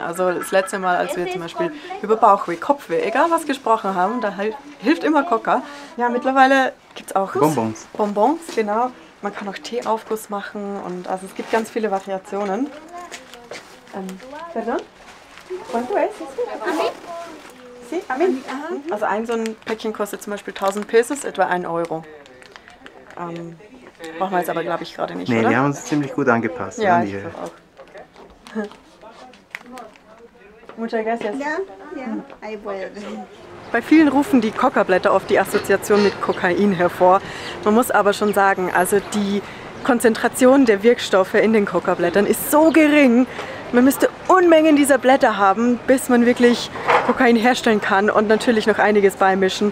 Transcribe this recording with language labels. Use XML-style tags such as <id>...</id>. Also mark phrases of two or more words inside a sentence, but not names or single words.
<de>Also das letzte Mal, als wir zum Beispiel über Bauchweh, Kopfweh, egal was gesprochen haben, da hilft immer Coca. Ja, mittlerweile gibt es auch Bonbons. Bonbons, genau. Man kann auch Teeaufguss machen und also es gibt ganz viele Variationen. Pardon?</de> <es>¿Cuánto es? Sí, a mí.</es> <de>Also so ein Päckchen kostet zum Beispiel 1000 Pesos, etwa 1 Euro. Brauchen wir jetzt aber, glaube ich, gerade nicht, nee, oder? Wir haben uns ziemlich gut angepasst. Ja, ich glaube auch.</de> <es>Muchas gracias.</es> <de>Bei vielen rufen die Coca-Blätter oft die Assoziation mit Kokain hervor. Man muss aber schon sagen, also die Konzentration der Wirkstoffe in den Coca-Blättern ist so gering. Man müsste Unmengen dieser Blätter haben, bis man wirklich Kokain herstellen kann und natürlich noch einiges beimischen.</de>